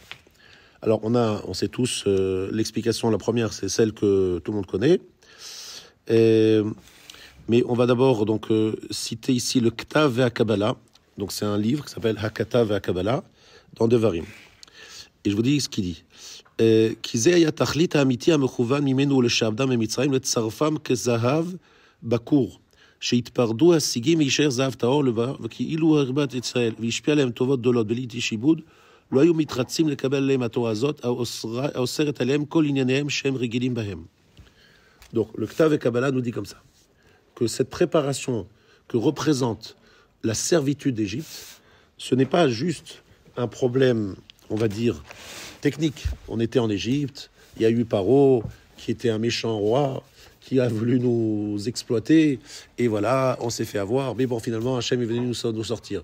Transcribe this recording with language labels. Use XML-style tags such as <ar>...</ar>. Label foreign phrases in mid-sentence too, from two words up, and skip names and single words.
<fr>Alors, on sait tous l'explication. La première, c'est celle que tout le monde connaît. Mais on va d'abord donc citer ici le Ktav ve'Hakabala. Donc, c'est un livre qui s'appelle Hakatav ve'Hakabala dans Devarim. Et je vous dis ce qu'il dit.</fr> <he>כי זה היה תכלית האמיתי המכוון ממנו לשעבדם ממצרים לצרפם כזהב בכור, שהתפרדו השיגים וישאר זהב טהור לבר, וכאילו הרבת ישראל והשפיע להם טובות גדולות בלי שיבוד, לא היו מתרצים לקבל עליהם התורה הזאת, האוסרת עליהם כל ענייניהם שהם רגילים בהם.</he> <fr>Donc, le Ktav et Kabbalah nous dit comme ça, que cette préparation que représente la servitude d'Égypte, ce n'est pas juste un problème, on va dire, technique. On était en Égypte, il y a eu Paro, qui était un méchant roi, qui a voulu nous exploiter, et voilà, on s'est fait avoir, mais bon, finalement, Hachem est venu nous sortir.</fr>